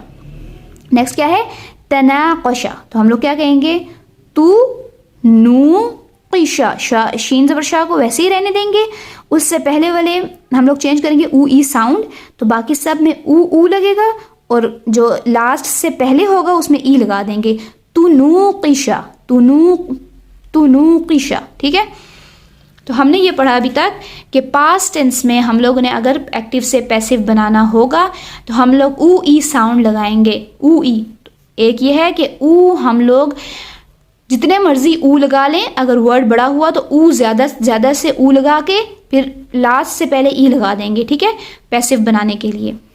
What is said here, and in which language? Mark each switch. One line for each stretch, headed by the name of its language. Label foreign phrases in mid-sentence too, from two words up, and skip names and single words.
Hindi: नेक्स्ट क्या है, तनाक़शा। तो हम लोग क्या कहेंगे, तू नू क़िशा, शीन ज़बर शाह को वैसे ही रहने देंगे, उससे पहले वाले हम लोग चेंज करेंगे ऊ ई साउंड, तो बाकी सब में ऊ लगेगा और जो लास्ट से पहले होगा उसमें ई लगा देंगे, तू नू क़िशा, तू नू क़िशा, ठीक है। तो हमने ये पढ़ा अभी तक कि पास्ट टेंस में हम लोगों ने अगर एक्टिव से पैसिव बनाना होगा तो हम लोग ऊ ई साउंड लगाएंगे, ऊ ई। एक ये है कि ऊ हम लोग जितने मर्जी ऊ लगा लें, अगर वर्ड बड़ा हुआ तो ऊ ज़्यादा से ऊ लगा के फिर लास्ट से पहले ई लगा देंगे, ठीक है, पैसिव बनाने के लिए।